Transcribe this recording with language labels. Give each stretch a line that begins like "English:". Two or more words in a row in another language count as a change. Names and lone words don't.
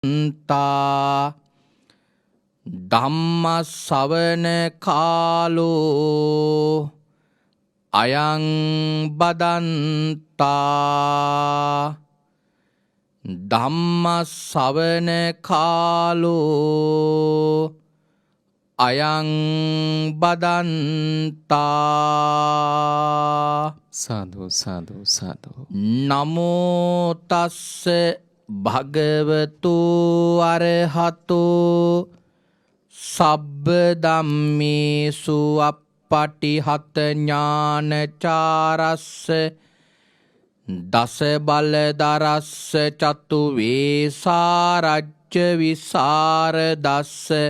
Pali: ධම්ම ශ්‍රවණ කාලෝ අයං බදන්තා ධම්ම ශ්‍රවණ කාලෝ අයං බදන්තා සාදු සාදු සාදු. නමෝ තස්ස භගවතු අරහතෝ සබ්බ ධම්මේසු අප්පටිහත ඥානචාරස්ස දස බලදරස්ස චතු වේසාරජ්‍ය විසරදස්ස